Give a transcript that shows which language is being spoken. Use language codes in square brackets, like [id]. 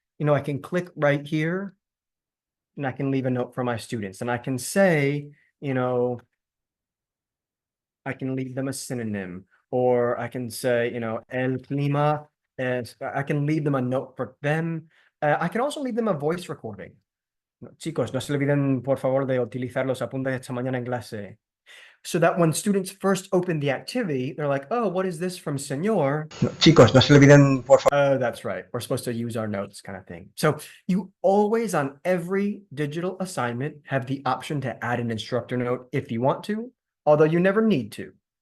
[en] You know, I can click right here and I can leave a note for my students. And I can say, you know, I can leave them a synonym, or I can say, you know, el clima, I can leave them a note for them. I can also leave them a voice recording. [es] Chicos, no se olviden, por favor, de utilizar los apuntes esta mañana en clase. [en] So that when students first open the activity, they're like, oh, what is this from Señor? [es] No, chicos, no se olviden, por favor. [en] Oh, that's right. We're supposed to use our notes kind of thing. So you always, on every digital assignment, have the option to add an instructor note if you want to, although you never need to.